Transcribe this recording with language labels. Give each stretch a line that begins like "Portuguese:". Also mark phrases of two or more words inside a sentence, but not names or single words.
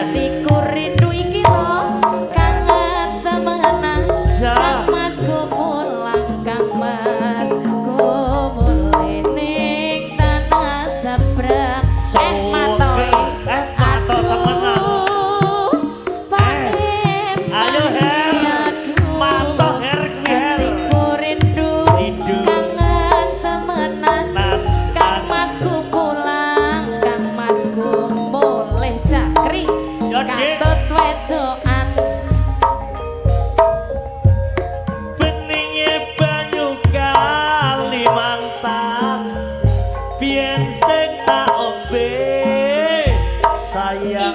Indonesian: hatiku rindu
Javanese: iki lho kangen temenan Kang Mas
Indonesian: ku pulang
Javanese: Kang Mas ku mulih ning tanah seberang matoe mato temenan ayo her mato her
Indonesian: hatiku rindu
Javanese: kangen temenan Kang Mas
Indonesian: ku pulang
Javanese: Kang Mas ku mulih cakri ya dik katut wedokan beninge banyu Kalimantan biyen sing tak ombe sayang